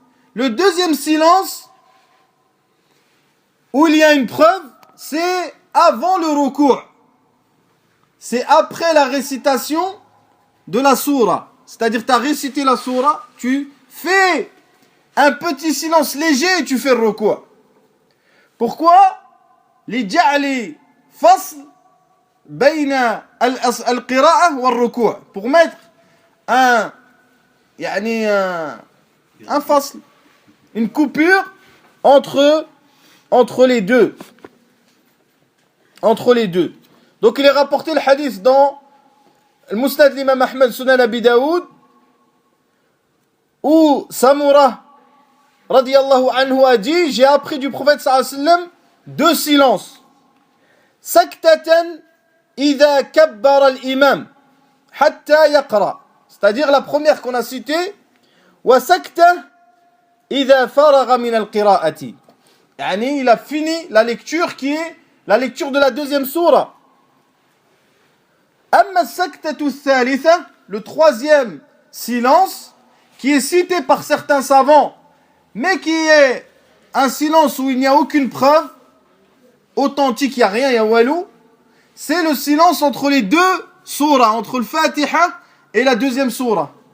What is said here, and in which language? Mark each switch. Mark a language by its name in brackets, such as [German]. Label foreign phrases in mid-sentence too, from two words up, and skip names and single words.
[French] Le deuxième silence, où il y a une preuve, c'est avant le ruku'. C'est après la récitation de la sourate. C'est-à-dire tu as récité la sourate, tu fais un petit silence léger et tu fais le ruku'. Pourquoi? [Arabic] لجعل فصل بين القراءة والركوع, [French] pour mettre un fasl, une coupure entre les deux. Donc il est rapporté le hadith dans le Musnad l'imam Ahmed Sunan Abi Daoud, où Samura [Arabic] رضي الله عنه [French] a dit, j'ai appris du prophète [Arabic] صلى الله عليه وسلم [French] 2 silences. [Arabic] سكتتان إذا كبر الإمام حتى يقرأ, [French] c'est-à-dire la première qu'on a citée, [Arabic] وسكتة إذا فرغ من القراءة, [French] il a fini la lecture qui est la lecture de la deuxième sourate. [Arabic] أما سكتة ثالثة, [French] le troisième silence qui est cité par certains savants, mais qui est un silence où il n'y a aucune preuve authentique, il n'y a rien, il y a walou, c'est le silence entre les 2 sourates, entre le Fatiha et la deuxième sourate.